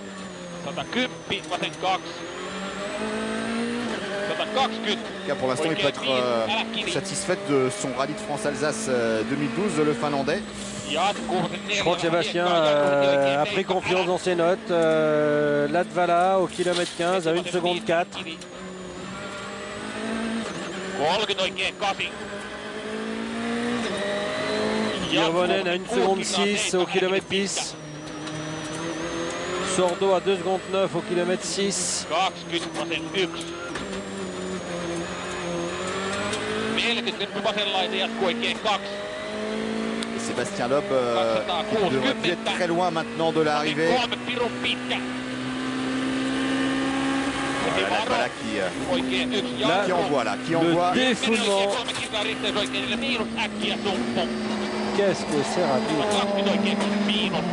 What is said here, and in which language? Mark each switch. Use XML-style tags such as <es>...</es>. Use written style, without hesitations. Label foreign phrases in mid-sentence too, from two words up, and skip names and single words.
<fi>110, vasen 2. 120.</fi> <fr>Pour l'instant, il peut être satisfait de son rallye de France-Alsace 2012, le Finlandais. Je crois que Sébastien a pris confiance dans ses notes. Latvala au kilomètre 15 à 1 seconde 4.</fr> <fi>30 oikein 8.</fi> <fr>Hirvonen à 1 seconde 6 au kilomètre 10. Sordo à 2 secondes 9 au kilomètre 6.</fr> <fi>20, vasen 1. 40 vasenlaita jatkuu oikein 2.</fi> <fr>Sébastien Loeb qui devrait plus être très loin maintenant de l'arrivée. Latvala qui envoie là, qui envoie. Le défoulement. Qu'est-ce que c'est rapide.</fr>